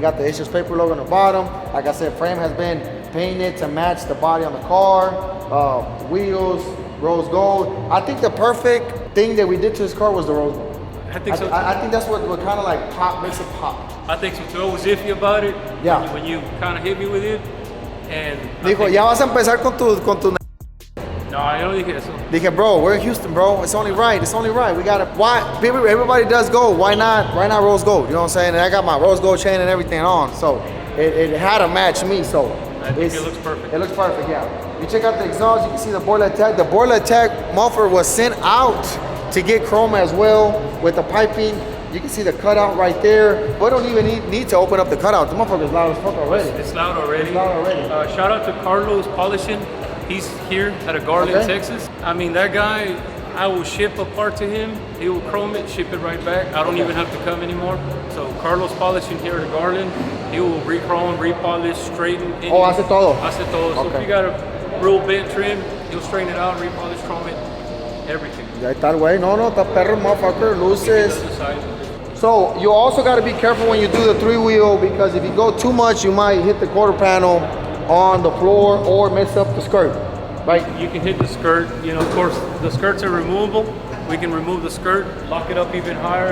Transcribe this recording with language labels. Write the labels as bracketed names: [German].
[English] Got the HS paper logo on the bottom. Like I said, frame has been painted to match the body on the car. Wheels, rose gold. I think the perfect thing that we did to this car was the rose gold. I think so too. I think that's what kind of like pop makes it pop. I think so too. I was iffy about it. Yeah. When you kind of hit me with it, and [Spanish] Dijo, ya vas a empezar con tu. [English] no, I don't think so. Dije, bro, we're in Houston, bro. It's only right. We got it. Why? Everybody does gold. Why not rose gold? You know what I'm saying? And I got my rose gold chain and everything on, so it had to match me. So I think it looks perfect. It looks perfect, yeah. You check out the exhaust. You can see the boiler attack. The boiler attack muffler was sent out to get chrome as well with the piping. You can see the cutout right there. We don't even need to open up the cutout. The motherfucker's loud as fuck already. It's loud already. It's loud already. Shout out to Carlos Polishing. He's here out of Garland, Okay. Texas. I mean, that guy, I will ship a part to him. He will chrome it, ship it right back. I don't even have to come anymore. So Carlos Polishing here at Garland, he will re-chrome, re-polish, straighten. [Spanish] Oh, hace todo. Hace todo. [English] So if Okay. you got a real bent trim, he'll straighten it out, re-polish, chrome it, everything. [Spanish] Ya está el güey. No, está perro, motherfucker. Luces. [English] Other side. So you also got to be careful when you do the 3-wheel, because if you go too much, you might hit the quarter panel on the floor or mess up the skirt, right? You can hit the skirt. You know, of course, the skirts are removable. We can remove the skirt, lock it up even higher.